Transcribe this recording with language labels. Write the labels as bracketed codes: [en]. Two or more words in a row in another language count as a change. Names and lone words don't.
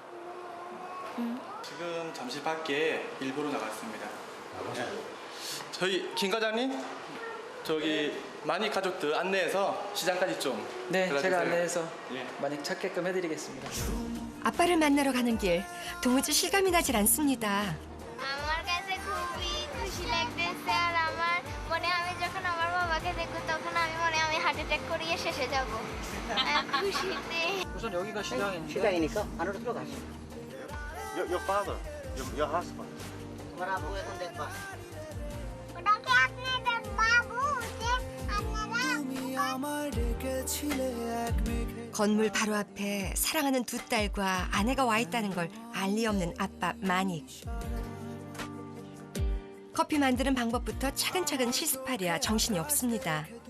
[ko] 지금 잠시 밖에 일부러 나갔습니다. 네. 저희 김 과장님, 저기 마닉 가족들 안내해서 시장까지 좀. 네, 들어주세요. 제가 안내해서 예. 많이 찾게끔 해드리겠습니다. 아빠를 만나러 가는 길 도무지 실감이 나질 않습니다. [bn] আমার কাছে খুবই খুশি লাগতেছে আর আমার মনে হয় আমি যখন আমার বাবাকে দেখব তখন আমি মনে হয় আমি হার্ট অ্যাটাক করিয়ে শেষে যাব খুশিতে [ko] 우선 여기가 시장인데 시장이니까 안으로 들어가시. [en] Your father, your husband. [bn] তোমার আব্বু এখন দেখবা। ওটাকে আপনাদের বাবু যে [ko] 건물 바로 앞에 사랑하는 두 딸과 아내가 와 있다는 걸 알리 없는 아빠 마닉. 커피 만드는 방법부터 차근차근 실습하랴 정신이 없습니다.